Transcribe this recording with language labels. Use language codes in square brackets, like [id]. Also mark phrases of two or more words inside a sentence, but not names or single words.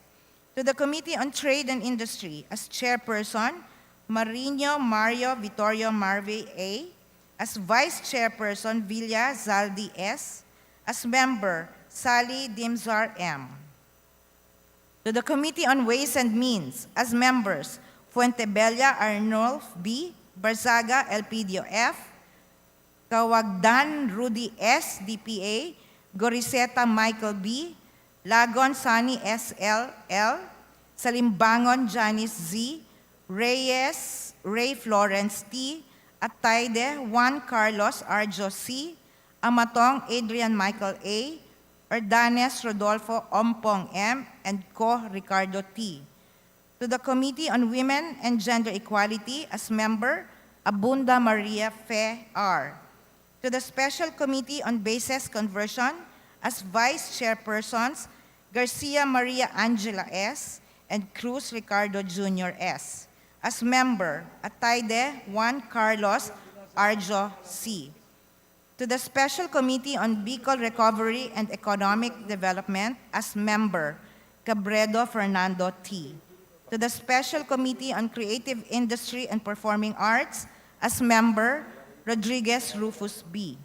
[en] To the Committee on Trade and Industry, as Chairperson, Marino Mario Vittorio Marve A., as Vice Chairperson, Villa Zaldi S., as member, Sally Dimzar M. To the Committee on Ways and Means, as members, Fuentebella Arnulf B., Barzaga Elpidio F., Kawagdan Rudy S., DPA, Goriseta Michael B., Lagon Sani SLL, Salimbangon Janice Z., Reyes Ray Florence T., Ataide Juan Carlos Arjo C., Amatong Adrian Michael A., Ordanes Rodolfo Ompong M., and Co. Ricardo T. To the Committee on Women and Gender Equality, as member, Abunda Maria Fe R. To the Special Committee on Bases Conversion, as Vice Chairpersons, Garcia Maria Angela S. and Cruz Ricardo Jr. S. As member, Ataide Juan Carlos Arjo C. To the Special Committee on Bicol Recovery and Economic Development, as member, Cabredo Fernando T. To the Special Committee on Creative Industry and Performing Arts, as member, Rodriguez Rufus B.